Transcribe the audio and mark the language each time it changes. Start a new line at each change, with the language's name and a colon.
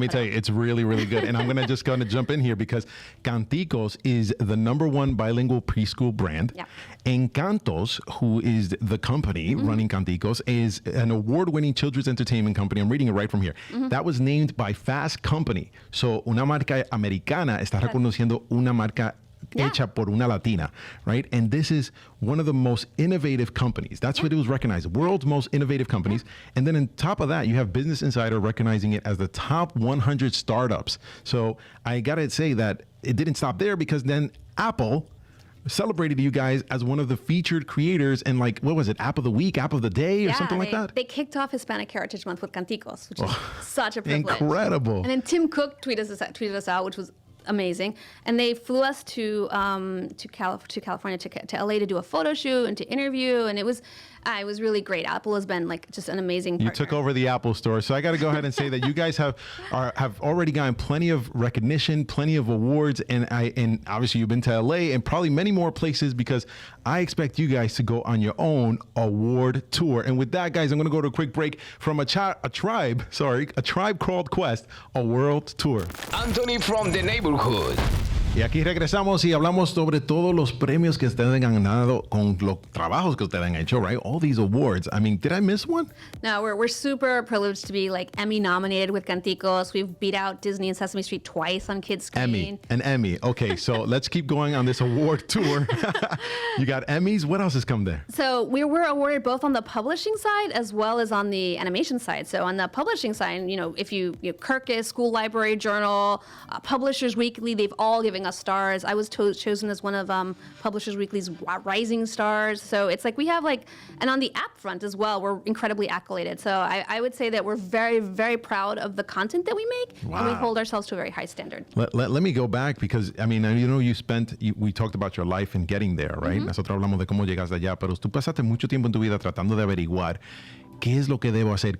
English: Let me tell you, it's really, really good. And I'm going to just jump in here because Canticos is the #1 bilingual preschool brand. Yeah. Encantos, who is the company running Canticos, is an award-winning children's entertainment company. I'm reading it right from here. That was named by Fast Company.
Spanish: So, una marca americana está reconociendo una marca hecha por una Latina, right?
English: And this is one of the most innovative companies. That's what it was recognized. World's most innovative companies. And then on top of that, you have Business Insider recognizing it as the top 100 startups. So I got to say that it didn't stop there, because then Apple celebrated you guys as one of the featured creators and like, what was it? App of the week, app of the day, or something like that? They kicked off Hispanic Heritage Month with Canticos, which is such a privilege. Incredible. And then Tim Cook tweeted us out, which was amazing. And they flew us to California, to LA to do a photo shoot and to interview. And it was really great. Apple has been like just an amazing partner. You took over the Apple store. So I got to go ahead and say that you guys have already gotten plenty of recognition, plenty of awards. And obviously you've been to LA and probably many more places, because I expect you guys to go on your own award tour. And with that, guys, I'm going to go to a quick break from a Tribe Called Quest, a world tour. Anthony from the neighborhood.
Spanish: Y aquí regresamos y hablamos sobre todos los premios que ustedes han ganado con los trabajos que ustedes han hecho, right?
English: All these awards. I mean, did I miss one? No, we're super privileged to be like Emmy nominated with Canticos. We've beat out Disney and Sesame Street twice on kids' screen. Emmy. Okay, so let's keep going on this award tour. You got Emmys. What else has come there? So we were awarded both on the publishing side as well as on the animation side. So on the publishing side, if you Kirkus, School Library Journal, Publishers Weekly, they've all given us stars. I was chosen as one of Publishers Weekly's rising stars. So it's like we have and on the app front as well, we're incredibly accoladed. So I would say that we're very, very proud of the content that we make, and we hold ourselves to a very high standard. Let me go back, because I mean, we talked about your life in getting there, right?
Spanish: Nosotros hablamos de cómo llegaste allá, pero tú pasaste mucho tiempo en tu vida tratando de averiguar ¿qué es lo que debo hacer?